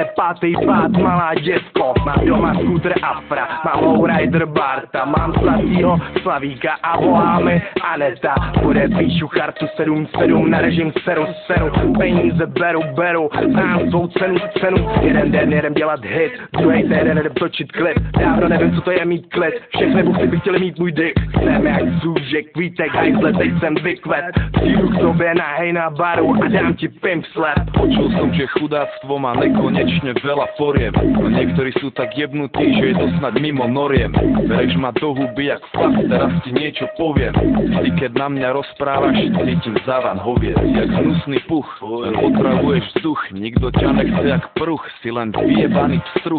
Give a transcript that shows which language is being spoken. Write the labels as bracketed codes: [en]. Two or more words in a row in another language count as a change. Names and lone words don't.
[cs] pátý pát, malá děvko, mám doma skútr Afra, mám lowrider Barta, mám zlatýho Slavíka a voláme Aneta, podepíšu chartu 7-7 na režim seru, peníze beru, znám svou cenu, jeden den jedem dělat hit, druhý den jedem točit klip, dávno nevím co to je mít klid, všechny buchty by chtěli mít můj dick, jsem jak zůžek, vítek, hajzle, teď jsem vykvet, přijdu k tobě nahej na baru a dám ti [en] pimp slap. [sk] Počul som, že chudáctvo má nekonečne veľa foriem. Niektorí sú tak jebnutí, že je to snad mimo noriem. Bereš ma do huby jak fakt, teraz ti niečo poviem. Ty keď na mňa rozprávaš, cítim závan hoviec. Jak hnusný puch, len otravuješ vzduch. Nikto ťa nechce jak pruch, si len vyjebaný pstruh.